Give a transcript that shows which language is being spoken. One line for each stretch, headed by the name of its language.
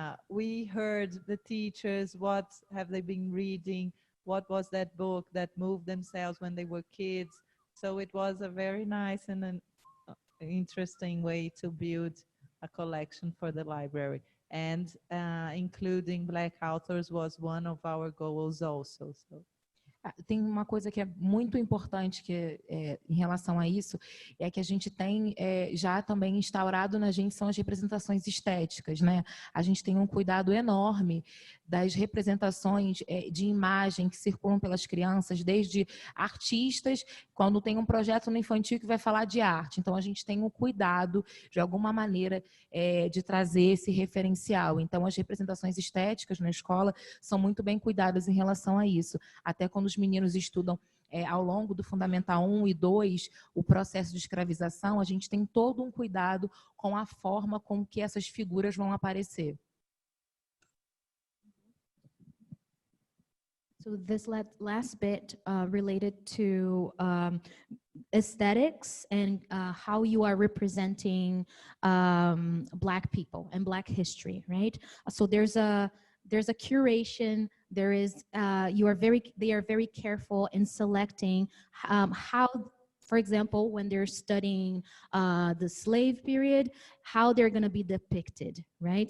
English: We heard the teachers, what have they been reading, what was that book that moved themselves when they were kids. So it was a very nice and an interesting way to build a collection for the library. And including Black authors was one of our goals also. So.
Portuguese: Tem uma coisa que é muito importante em relação a isso, é que a gente tem já também instaurado na gente são as representações estéticas, né? A gente tem um cuidado enorme das representações de imagem que circulam pelas crianças, desde artistas, quando tem um projeto no infantil que vai falar de arte. Então, a gente tem um cuidado, de alguma maneira, de trazer esse referencial. Então, as representações estéticas na escola são muito bem cuidadas em relação a isso. Até quando os meninos estudam ao longo do Fundamental 1 e 2, o processo de escravização, a gente tem todo um cuidado com a forma com que essas figuras vão aparecer.
English: So this last bit related to aesthetics and how you are representing Black people and Black history, right? So there's a curation. There is they are very careful in selecting how, for example, when they're studying the slave period, how they're going to be depicted, right?